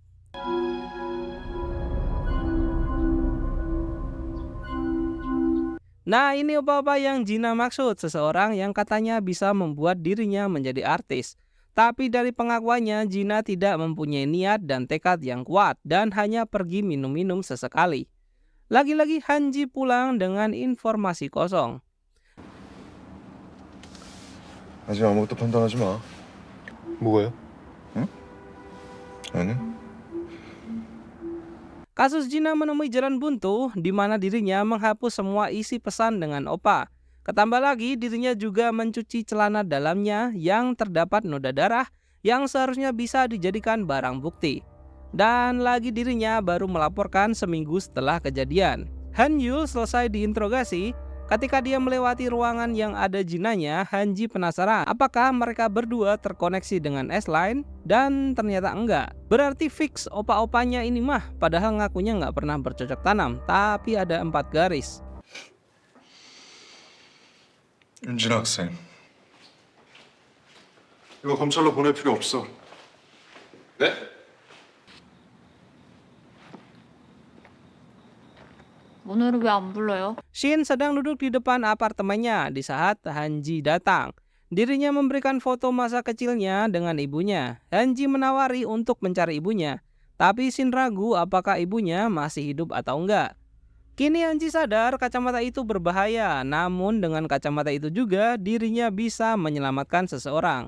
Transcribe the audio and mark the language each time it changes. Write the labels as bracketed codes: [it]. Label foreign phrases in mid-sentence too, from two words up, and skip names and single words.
[id] Nah ini apa-apa yang Jina maksud, seseorang yang katanya bisa membuat dirinya menjadi artis. Tapi dari pengakuannya Jina tidak mempunyai niat dan tekad yang kuat dan hanya pergi minum-minum sesekali. Lagi-lagi Hanji pulang dengan informasi kosong. [ko] 아직 아무것도 판단하지 마. 뭐가요? 아니? [id] Kasus Jina menemui jalan buntu di mana dirinya menghapus semua isi pesan dengan opa. Ketambah lagi dirinya juga mencuci celana dalamnya yang terdapat noda darah yang seharusnya bisa dijadikan barang bukti. Dan lagi dirinya baru melaporkan seminggu setelah kejadian. Han Yul selesai diinterogasi. Ketika dia melewati ruangan yang ada Jinanya, Hanji penasaran apakah mereka berdua terkoneksi dengan S-Line, dan ternyata enggak. Berarti fix opa-opanya ini mah, padahal ngakunya nggak pernah bercocok tanam, tapi ada 4 garis. [ko] 윤진 학생, 이거 검찰로 보낼 필요 없어. 네? 오늘은 왜 안 불러요? [id] Shin sedang duduk di depan apartemennya di saat Hanji datang. Dirinya memberikan foto masa kecilnya dengan ibunya. Hanji menawari untuk mencari ibunya, tapi Shin ragu apakah ibunya masih hidup atau enggak. Kini Hanji sadar kacamata itu berbahaya, namun dengan kacamata itu juga dirinya bisa menyelamatkan seseorang.